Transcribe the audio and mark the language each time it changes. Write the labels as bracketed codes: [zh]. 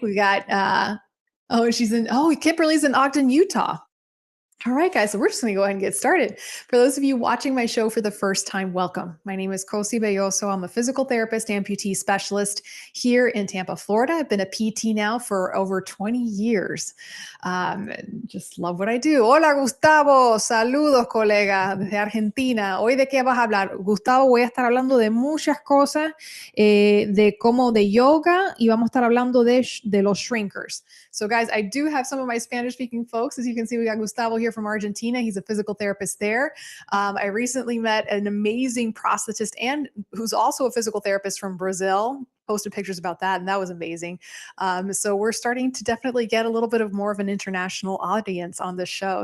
[en] We got, Kimberly's in Ogden, Utah. All right, guys, so we're just going to go ahead and get started. For those of you watching my show for the first time, welcome. My name is Cosi Belloso. I'm a physical therapist, amputee specialist here in Tampa, Florida. I've been a PT now for over 20 years. Just love what I do. Hola, Gustavo. [es] Saludos, colega, desde Argentina. Hoy, ¿de qué vas a hablar? Gustavo, voy a estar hablando de muchas cosas, de yoga, y vamos a estar hablando de los shrinkers. [en] So, guys, I do have some of my Spanish-speaking folks. As you can see, we got Gustavo here from Argentina. He's a physical therapist there. I recently met an amazing prosthetist and who's also a physical therapist from Brazil. Posted pictures about that, and that was amazing. So we're starting to definitely get a little bit of more of an international audience on the show.